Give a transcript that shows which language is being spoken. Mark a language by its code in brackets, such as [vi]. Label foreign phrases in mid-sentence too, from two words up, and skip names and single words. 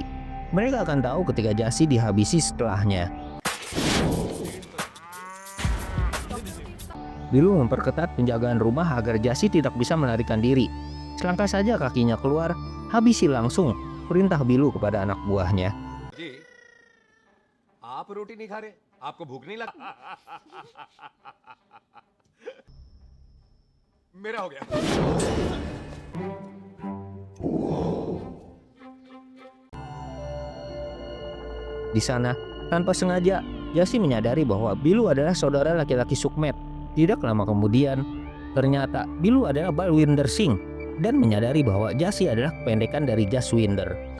[id] Mereka akan tahu ketika Jasi dihabisi setelahnya. Bilu memperketat penjagaan rumah agar Jasi tidak bisa melarikan diri. Selangkah saja kakinya keluar, habisi langsung, perintah Bilu kepada anak buahnya. [hi] जी, आप रोटी नहीं खा रहे? आपको भूख नहीं लगी? मेरा हो गया. [id] Di sana, tanpa sengaja, Jasi menyadari bahwa Bilu adalah saudara laki-laki Sukmet. Tidak lama kemudian, ternyata Bilu adalah Balwinder Singh dan menyadari bahwa Jasi adalah kependekan dari Jaswinder.